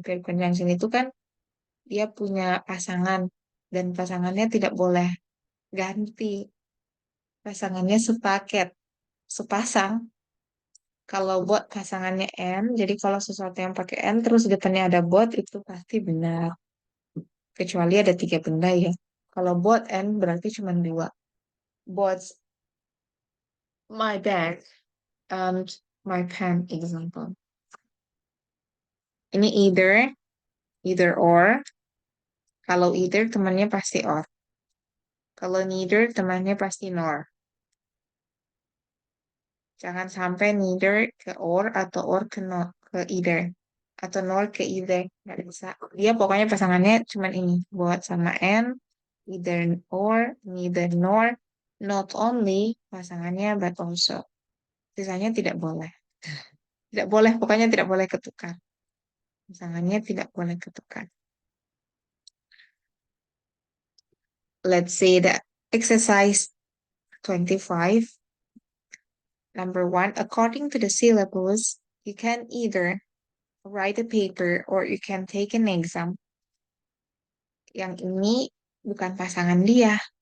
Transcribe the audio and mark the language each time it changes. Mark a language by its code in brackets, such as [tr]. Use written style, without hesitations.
[id] Pair conjunction itu kan dia punya pasangan dan pasangannya tidak boleh ganti. Pasangannya sepaket, sepasang. Kalau bot pasangannya N, jadi kalau sesuatu yang pakai N terus depannya ada bot itu pasti benar. Kecuali ada 3 benda ya. Kalau bot N berarti cuma 2. [en] Bots my bag and my pen example. [id] Ini either or. Kalau either temannya pasti or. Kalau neither temannya pasti nor. Jangan sampai neither ke or atau or ke either. Atau nor ke either. Nggak bisa. Dia pokoknya pasangannya cuma ini. Buat sama N, either or, neither nor, not only pasangannya but also. Sisanya tidak boleh. Tidak boleh, pokoknya tidak boleh ketukar. Pasangannya tidak boleh ketukar. [en] Let's say that exercise 25. Number 1, according to the syllabus, you can either write a paper or you can take an exam. [id] Yang ini bukan pasangan dia.